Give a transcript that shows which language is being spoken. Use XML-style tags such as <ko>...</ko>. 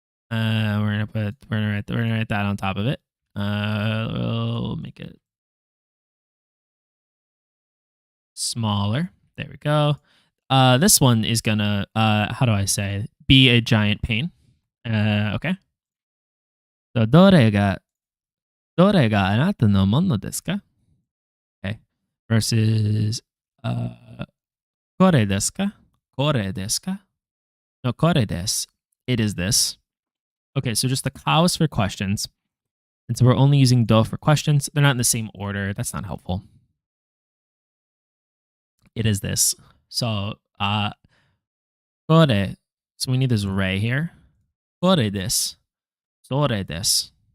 <en>We're gonna write that on top of it. We'll make it smaller. There we go. This one is gonna how do I say be a giant pain. Okay.</en> <ja>So どれがあなたのものですか?Okay. Versus これですか? これですか?No, これです.</ja> <en>It is this. Okay, so just the cows for questions. And so we're only using do for questions. They're not in the same order. That's not helpful. It is this. So, kore. So we need this re here.</en> <ja>Kore desu. Sore desu.</ja>